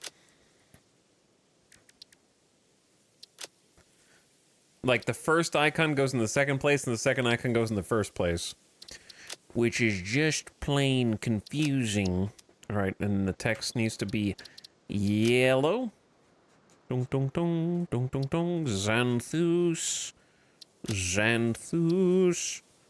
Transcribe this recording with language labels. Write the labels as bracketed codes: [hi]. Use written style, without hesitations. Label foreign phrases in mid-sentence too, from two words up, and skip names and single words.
[en] Like, the first icon goes in the second place and the second icon goes in the first place. Which is just plain confusing. Alright, and the text needs to be yellow. Dong dong dong dong dong dong. Xanthus. Xanthus.